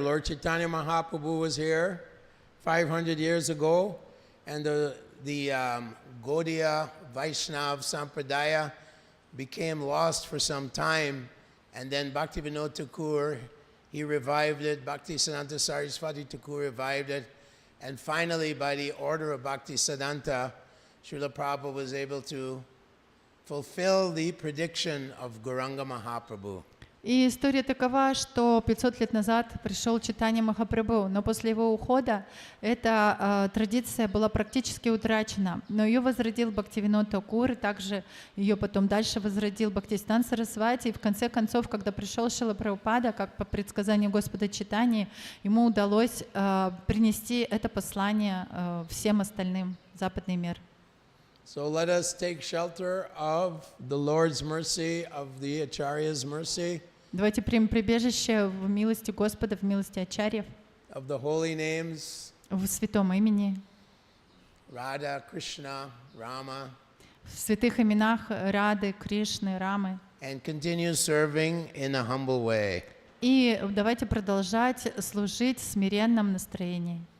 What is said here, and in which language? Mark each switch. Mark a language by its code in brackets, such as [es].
[en] Lord Chaitanya Mahaprabhu was here 500 years ago, and the Gaudiya Vaishnav Sampradaya became lost for some time, and then Bhaktivinoda Thakur, he revived it, Bhaktisiddhanta Saraswati Thakur revived it, and finally by the order of Bhaktisiddhanta, Srila Prabhupada was able to fulfill the prediction of Gauranga Mahaprabhu. [ru] И история такова, что 500 лет назад пришел Чайтанья Махапрабху, но после его ухода эта традиция была практически утрачена. Но ее возродил Бхактивинод Такур, и также ее потом дальше возродил Бхактисиддханта Сарасвати. И в конце концов, когда пришел Шрила Прабхупада, как по предсказанию Господа Чайтаньи, ему удалось принести это послание всем остальным в западный мир. [en] So let us take shelter of the Lord's mercy, of the Acharya's mercy, [ru] Давайте примем прибежище в милости Господа, в милости Ачарьев, [en] of the holy names [ru] в святом имени, [en] Radha, Krishna, Rama, [ru] в святых именах Рады, Кришны, Рамы. [en] and continue serving in a humble way. [ru] И давайте продолжать служить в смиренном настроении.